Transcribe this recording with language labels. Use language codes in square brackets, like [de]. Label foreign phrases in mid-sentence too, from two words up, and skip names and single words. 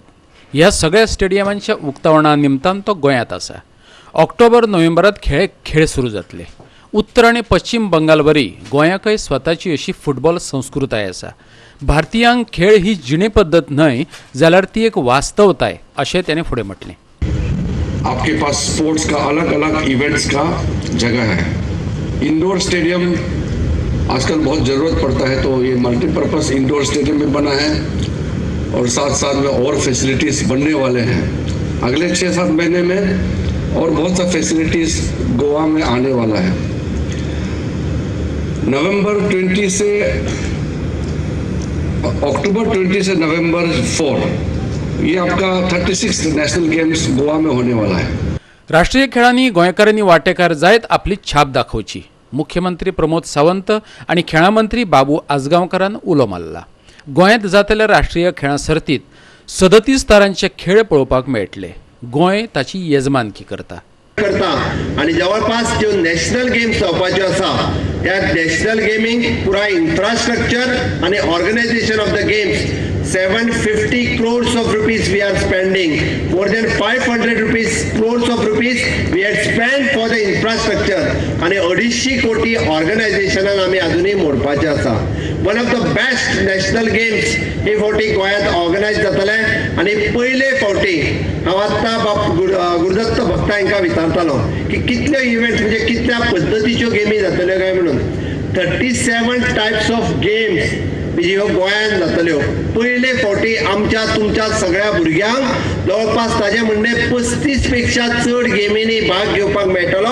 [kok] ह्या सगळ्या स्टेडियमांच्या उक्तावणा निमतान तो गोंयांत आसा। ऑक्टोबर-नोव्हेंबरांत खेळ सुरू जातले। उत्तर आनी पश्चिम बंगाल वरी गोंयाकय स्वताची अशी फुटबॉल संस्कृताय आसा। भारतीयांक खेळ ही जिणे पद्दत न्हय जाल्यार ती एक वास्तवताय अशें ताणें फुडें म्हटलें। [hi] आपके पास स्पोर्ट्स का अलग अलग इवेंट्स का जगह है। इंडोर स्टेडियम आजकल बहुत ज़रूरत पड़ता है, तो ये [en] multipurpose indoor stadium [hi] में बना है और साथ साथ में और फैसिलिटीज़ बनने वाले हैं। अगले 6-7 महीने में और बहुत सा फैसिलिटीज़ गोवा में आने वाला है। अक्टूबर 20 से नवंबर 4 ये आपका 36 [en] national games [hi] गोवा में होने वाला है। [kok] राष्ट्रीय खेळांनी गोंयकारांनी वांटेकार जायत आपली छाप दाखोवची। मुख्यमंत्री प्रमोद सावंत आणि खेळा मंत्री बाबू आजगांवकारान उलो मारला। गोंयांत जातल्या राष्ट्रीय खेळां सर्तीत 37 तरांचे खेळ पळोवपाक मेळटले। गोंय ताची येजमानकी करता आणि जवळपास ज्यो [en] national games [kok] जावपाच्यो आसा त्या [en] national gameink pura infrastructure aani organization of the games 750 crores of rupees we are spending. More than 500 crores of rupees we had spent for the infrastructure. [kok] आणि 250 कोटी ऑर्गनायझेशनाक आमी अजूनही मोडपाचे आसा। [en] one of the best national games [kok] हे फावटी गोंयांत ऑर्गनायज जातले आणि पयले फावटी हांव आत्तां गुरुदत्त भक्त हांकां विचारतालो की कितल्यो इव्हेंट्स म्हणजे कितल्या पद्दतीच्यो गेमी जातल्यो काय म्हणून 37 [en] types of games [kok] ह्यो गोंयांत जातल्यो पयले फावटी आमच्या तुमच्या सगळ्या भुरग्यांक जवळपास ताजे म्हणणे 35 पेक्षा चड गेमींनी भाग घेवपाक मेळटलो.